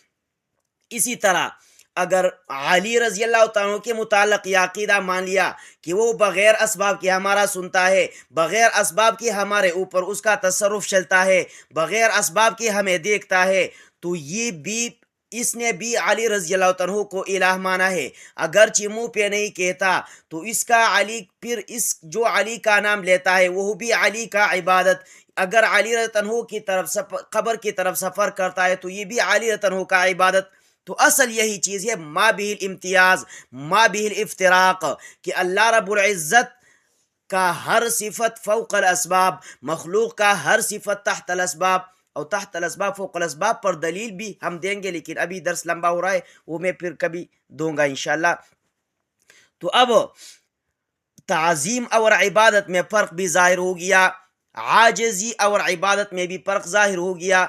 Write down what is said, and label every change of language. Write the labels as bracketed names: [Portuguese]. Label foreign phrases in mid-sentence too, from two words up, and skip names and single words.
[Urdu] اسی طرح اگر علی [Arabic] رضی اللہ تعالیٰ [Urdu] کے متعلق یہ عقیدہ مان لیا کہ وہ بغیر اسباب کے ہمارا سنتا ہے، بغیر اسباب کے ہمارے اوپر اس کا تصرف چلتا ہے، بغیر اسباب کے ہمیں دیکھتا ہے، تو یہ بھی اس نے بھی علی [Arabic] رضی اللہ عنہ [Urdu] کو الہ مانا ہے. اگرچہ منہ پہ نہیں کہتا تو اس کا علی، پھر اس جو علی کا نام لیتا ہے وہ بھی علی کا عبادت. اگر علی [Arabic] رضی اللہ عنہ [Urdu] کی طرف قبر کی طرف سفر کرتا ہے تو یہ بھی علی رضی اللہ عنہ کا عبادت. تو اصل یہی چیز ہے [Arabic] ما به الامتیاز، ما به الافتراق، [Urdu] کہ اللہ [Arabic] رب العزت [Urdu] کا ہر صفت [Arabic] فوق الاسباب، [Urdu] مخلوق کا ہر صفت [Arabic] تحت الاسباب، [Urdu] اور [Arabic] تحت الاسباب فوق الاسباب [Urdu] پر دلیل بھی ہم دیں گے، لیکن ابھی درس لمبا ہو رہا ہے، وہ میں پھر کبھی دوں گا [Arabic] انشاءاللہ. [Urdu] تو اب تعظیم اور عبادت میں فرق بھی ظاہر ہو گیا، عاجزی اور عبادت میں بھی فرق ظاہر ہو گیا.